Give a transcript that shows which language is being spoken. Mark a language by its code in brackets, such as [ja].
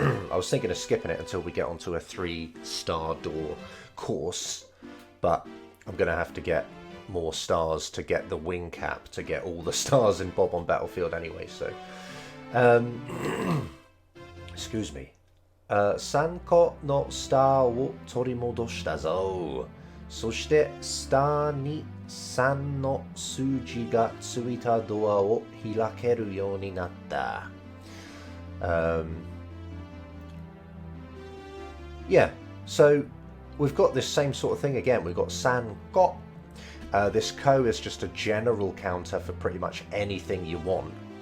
[en] I was thinking of skipping it until we get onto a 3-star door course, but I'm going to have to get more stars to get the wing cap, to get all the stars in Bob on Battlefield anyway, so... excuse me. [ja] 3個のスターを取り戻したぞ。そしてスターに3の数字がついたドアを開けるようになった。 [en] Yeah, so we've got this same sort of thing again. We've got sanko. This ko is just a general counter for pretty much anything you want.